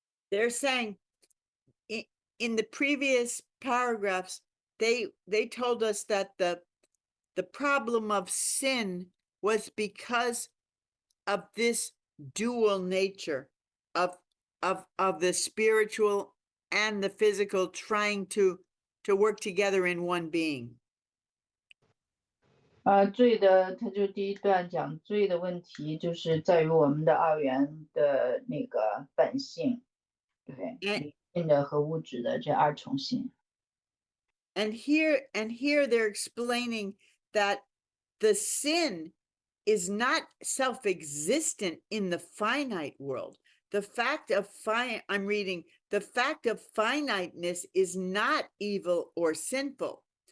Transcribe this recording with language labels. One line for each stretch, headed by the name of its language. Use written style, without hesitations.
English: They're saying in the previous paragraphs, they told us that the problem of sin was because of this dual nature of the spiritual and the physical trying to work together in one being.
Chinese: 罪的，他就第1段讲罪的问题，就是在于我们的2元的那个本性，对，灵性的和物质的这2重性。
English: And here they're explaining that the sin is not self-existent in the finite world. The fact of I'm reading, the fact of finiteness is not evil or sinful.